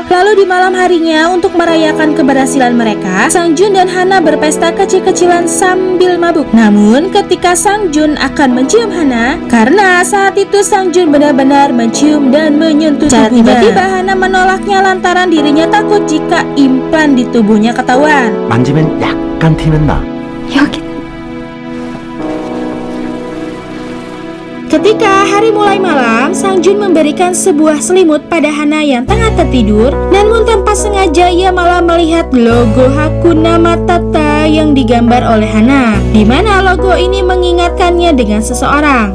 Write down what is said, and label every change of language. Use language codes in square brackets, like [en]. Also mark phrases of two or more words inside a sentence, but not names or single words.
[id] Lalu di malam harinya untuk merayakan keberhasilan mereka, Sang Jun dan Hana berpesta kecil-kecilan sambil mabuk. Namun ketika Sang Jun akan mencium Hana, karena saat itu Sang Jun benar-benar mencium dan menyentuh tubuhnya, tiba-tiba Hana menolaknya lantaran dirinya takut jika implan di tubuhnya ketahuan. [ko] 만지면 약간 티는 나. 여기 [id] Ketika hari mulai malam, Sang Jun memberikan sebuah selimut pada Hana yang tengah tertidur. Namun tanpa sengaja ia malah melihat logo Hakuna Matata yang digambar oleh Hana, di mana logo ini mengingatkannya dengan seseorang.